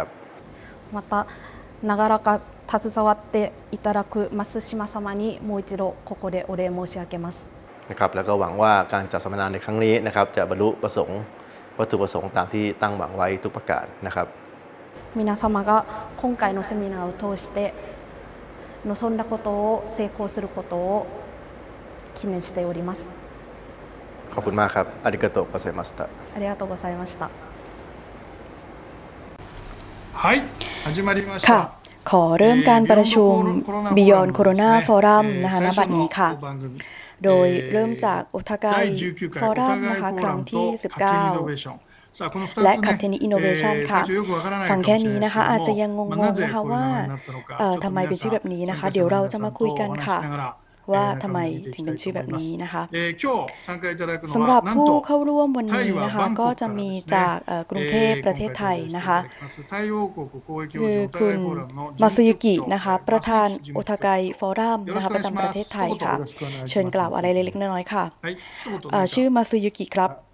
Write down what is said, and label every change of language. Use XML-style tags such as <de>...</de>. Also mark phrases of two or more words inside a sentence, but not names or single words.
<ja>また長らか携わっていただく増島様にもう一度ここでお礼申し上げます</ja> <th>นะครับแล้วก็หวังว่าการจัดสัมมนาในครั้งนี้นะครับจะบรรลุประสงค์วัตถุประสงค์ตามที่ตั้งหวังไว้ทุกประการนะครับ</th> <ja>皆様が今回のセミナーを通して望んだことを成功することを記念しております</ja> <th>ขอบคุณมากครับ</th> <ja>ありがとうございましたありがとうございましたはい始まりまし</ja> <th>ค่ะ</th> <ja>た</ja> <th>ขอเริ่มการประชุม Beyond Corona Forum นะคะณบัดนี้ค่ะโดยเริ่มจากโอทากายฟอรัมนะคะครั้งที่19และ勝手にイノベーションค่ะฟั งแค่นี้นะคะอาจจะยังงงๆนะคะว่าทำไมเป็นชื่อแบบนี้นะคะเดี๋ยวเราจะมาคุยกันค่ะว่าทำไมถึงเป็นชื่อแบบนี้นะคะสำหรับผู้เข้าร่วมวันนี้นะคะก็จะมีจากกรุงเทพประเทศไทยนะคะคือคุณมาซุยุกินะคะประธานโอทากายฟอรัมนะคะประจำประเทศไทยค่ะเชิญกล่าวอะไรเล็กๆน้อยๆค่ะชื่อมาซุยุกิครับ</th>